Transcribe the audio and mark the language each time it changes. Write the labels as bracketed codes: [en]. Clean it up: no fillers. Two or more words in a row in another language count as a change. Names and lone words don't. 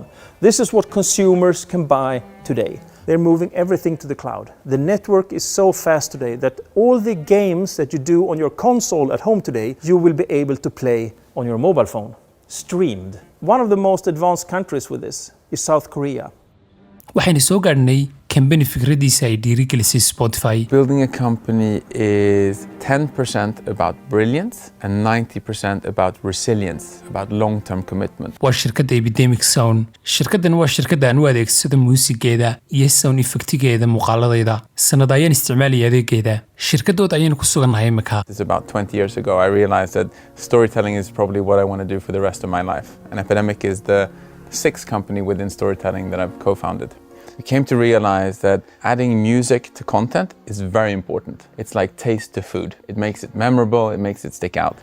[en] This is what consumers can buy today. They're moving everything to the cloud. The network is so fast today that all the games that you do on your console at home today, you will be able to play on your mobile phone, streamed. One of the most advanced countries with this is South Korea. [so] waxaynu soo gaadhnay kambani fikradiisa ay dhiirigelisay Spotify. [en] Building a company is 10% about brilliance and 90% about resilience, about long-term commitment. [so] waa shirkadda Epidemic Sound. shirkaddan waa shirkadda aan u adeegsado muusigeeda iyo [en] sound effectigeeda [so] muuqaaladayda. sanad ayaan isticmaalaya adeegeeda. shirkadooda ayaynu ku sugannahay imika. [en] It's about 20 years ago I realized that storytelling is probably what I want to do for the rest of my life. And Epidemic is the 6th company within storytelling that I've co-founded. We came to realize that adding music to content is very important. It's like taste to food. It makes it memorable, it makes it stick out.